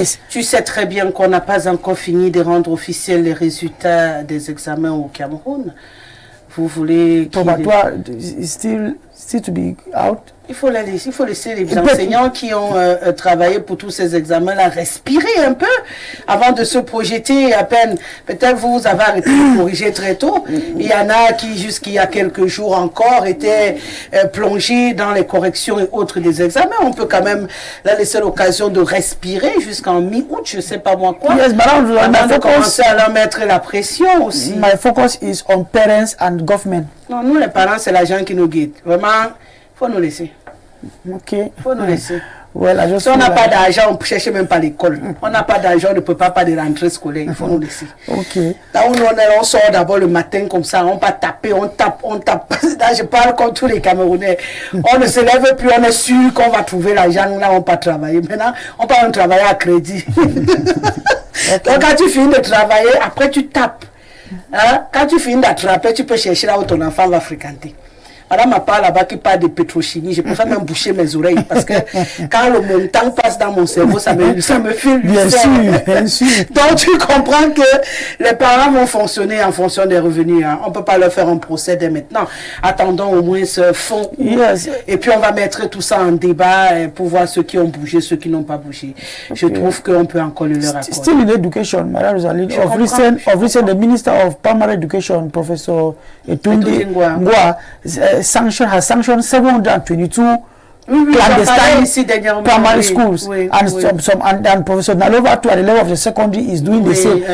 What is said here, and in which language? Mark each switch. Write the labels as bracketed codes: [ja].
[fr] Tu sais très bien qu'on n'a pas encore fini de rendre officiels les résultats des examens au Cameroun. Vous voulez... [en] Probatoire, still to be out. [fr] Il faut laisser les enseignants qui ont travaillé pour tous ces examens-là respirer un peu avant de se projeter à peine. Peut-être vous avez arrêté de corriger très tôt. Il y en a qui, jusqu'il y a quelques jours encore, étaient plongés dans les corrections et autres des examens. On peut quand même leur laisser l'occasion de respirer jusqu'en mi-août, je ne sais pas moi quoi. Yes, avant de commencer à leur mettre la pression aussi. [en] My focus is on parents and government. [fr] Non, nous les parents, c'est l'argent qui nous guide. Vraiment, il faut nous laisser. Ok. Faut nous laisser. Well, si on n'a pas d'argent, on ne cherche même pas l'école. On n'a pas d'argent, on ne peut pas de rentrée scolaire. Il faut nous laisser. Ok. Là où on sort d'abord le matin comme ça, on va taper, on tape. Là, je parle comme tous les Camerounais. On ne se lève plus, on est sûr qu'on va trouver l'argent. Là, on va travailler. Maintenant, on va travailler à crédit. Donc, quand tu finis de travailler, après tu tapes. Hein? Quand tu finis d'attraper, tu peux chercher là où ton enfant va fréquenter. Madame m'a parlé là-bas qui parle de pétrochimie. Je préfère même boucher mes oreilles parce que quand le montant passe dans mon cerveau, ça me file. Bien sûr. Donc tu comprends que les parents vont fonctionner en fonction des revenus. Hein. On ne peut pas leur faire un procès dès maintenant. Attendons au moins ce fonds. Yes. Et puis on va mettre tout ça en débat pour voir ceux qui ont bougé, ceux qui n'ont pas bougé. Okay. Je trouve qu'on peut encore le leur accorder. [en] Still in education, Madame Rosalie, of recent, the Minister of Primary Education, Professor Etunde Ngwa, has sanctioned 722 clandestine primary schools, and Professor Nalova too at the level of the secondary is doing the same.